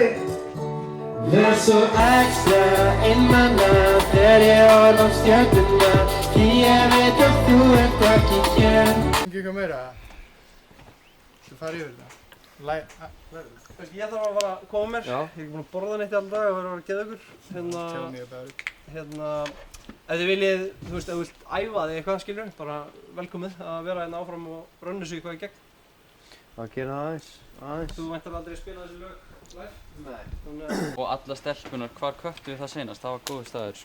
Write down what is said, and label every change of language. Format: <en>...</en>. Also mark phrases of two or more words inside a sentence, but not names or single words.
<is>Verð svo extra í manna þegar ég horf á stjörnuna, því ég veit að þú ert ekki hér. Eitthvað meira? Þú farið yfir það? Ég þarf að fara að koma mér. Ég er ekki búinn að borða neitt í alla dag og verður að vera geðveikur.</is> <en>Tell me about it.</en> <is>Ef þið viljið, þú veist, ef þú vilt æfa þig eitthvað, skilur, bara velkomið að vera hérna áfram og rönnu sig eitthvað í gegn. Það gerir það aðeins. Þú væntanlega aldrei spila þessi lög live? Nei. Og alla stelpunar, hvar köttu við það seinast? Það var góður staður, sko.</is>